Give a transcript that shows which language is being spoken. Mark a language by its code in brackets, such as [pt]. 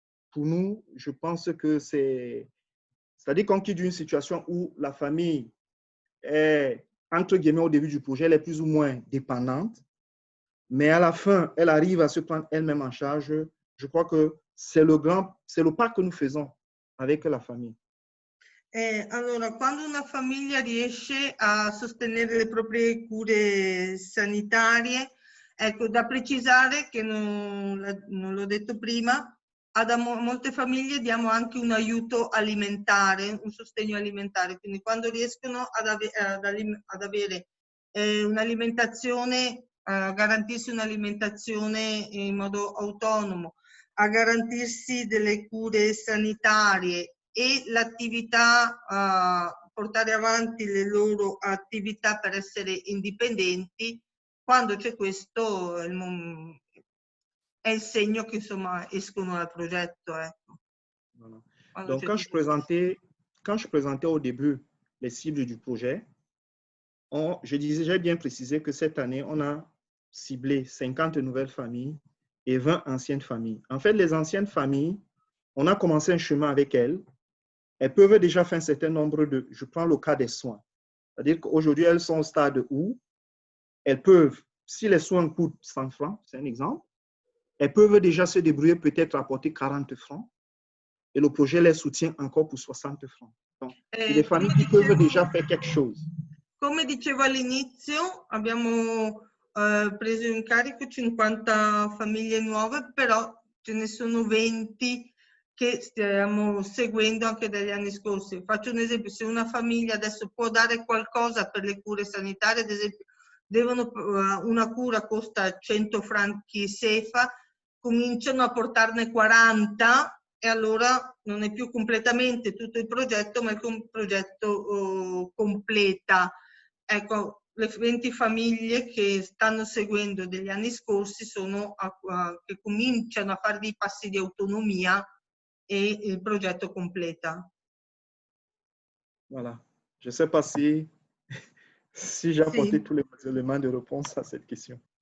[fr] Pour nous, je pense que c'est-à-dire qu'on quitte une situation où la famille est, entre guillemets, au début du projet, elle est plus ou moins dépendante, mais à la fin, elle arrive à se prendre elle-même en charge. Je crois que c'est le pas que nous faisons avec la famille. [it] Allora, quando una famiglia riesce a sostenere le proprie cure sanitarie, ecco, da precisare che non l'ho detto prima, a molte famiglie diamo anche un aiuto alimentare, un sostegno alimentare, quindi quando riescono ad avere un'alimentazione, a garantirsi un'alimentazione in modo autonomo, a garantirsi delle cure sanitarie e l'attività, portare avanti le loro attività per essere indipendenti, quando c'è questo è il segno che insomma escono dal progetto. Ecco. [fr] Voilà. Donc quand je présentais au début les cibles du projet, j'ai bien précisé que cette année, on a ciblé 50 nouvelles familles et 20 anciennes familles. En fait, les anciennes familles, on a commencé un chemin avec elles. Elles peuvent déjà faire un certain nombre de... Je prends le cas des soins. C'est-à-dire qu'aujourd'hui, elles sont au stade où elles peuvent, si les soins coûtent 100 francs, c'est un exemple, elles peuvent déjà se débrouiller, peut-être apporter 40 francs. Et le projet les soutient encore pour 60 francs. Donc, c'est des familles qui peuvent déjà faire quelque chose. [it] Come dicevo all'inizio, abbiamo preso in carico 50 famiglie nuove, però ce ne sono 20 che stiamo seguendo anche dagli anni scorsi. Faccio un esempio: se una famiglia adesso può dare qualcosa per le cure sanitarie, ad esempio una cura costa 100 franchi CFA, cominciano a portarne 40 e allora non è più completamente tutto il progetto, ma il progetto completa. Ecco, le 20 famiglie che stanno seguendo degli anni scorsi sono che cominciano a fare dei passi di autonomia e il progetto completa. [fr] Voilà. Je ne sais pas si j'ai apporté [it] Sì. [fr] tous les éléments de réponse à cette question.